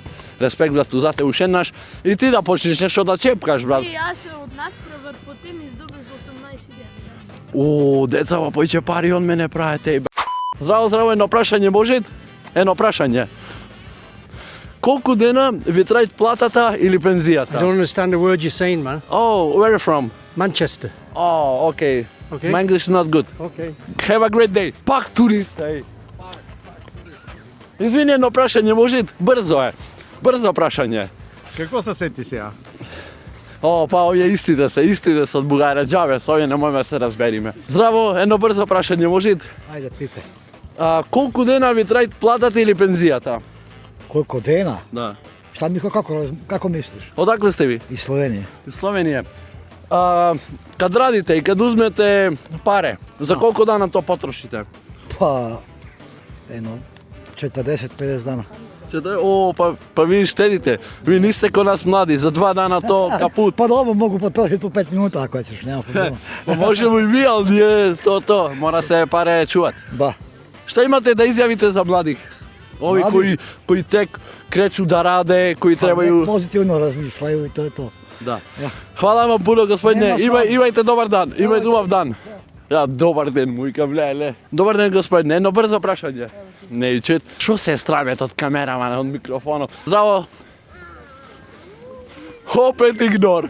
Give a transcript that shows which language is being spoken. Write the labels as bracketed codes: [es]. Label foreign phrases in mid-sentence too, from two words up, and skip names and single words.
[mk] Респект, брату, за те уште еднаш. И ти да почнеш нешто да чепкаш, брат. И јас се од надпревар по тенис добив 18.000. О, деца, па појќе пари он мене правите. Здраво, едно прашање може? Едно прашање. Колку дена ви трае платата или [en] I пензијата? don't understand the words you're saying, man. Oh, where are you from? Manchester. Oh, okay. Okay. My English is not good. Okay. Have a great day. [mk] Пак турист, еј. Извини, едно прашање може? Брзо е. Брзо прашање. Како се сети сега? О, па овие истите се од Бугарија, џабе, со овие не можеме да се разбериме. Здраво, едно брзо прашање може? Ајде, питај. Колку дена ви трае платата или пензијата? Колку дена? Да. [sr] Šta Miko, kako misliš? [mk] Одакле сте ви? [sl] Iz Slovenije. [mk] Из Словенија. [sr] Кад радите и кад узмете паре, [mk] за колку [sr] дана то потрошите? [sl] Pa, eno, 40-50 dana. [mk] О, па ви штедите. [sr] Ви не сте ко нас млади, за 2 дана то капут. [hr] Pa dobro, mogu potrošiti u 5 minuta ako ćeš, nema problema. [mk] Па можеме и ви, ал ние то, [sr] мора се паре чуват. [mk] Da. [sr] Што имате да изјавите за младих? Ови Младих? кои тек кречу да раде, кои требају... [hr] Pozitivno razmišljaju i to je to. [sr] Да. [sl] Ja. [sr] Хвала вам пуно, господине. [mk] Нема слава. [sr] Имајте добар дан. [mk] Имајте убав дан. Ја, добар ден, мујка, влеле. Добар ден, господине. Едно брзо прашање. Не чует. Шо се страмет од камерамана, од микрофонот? Здраво. Опет игнор.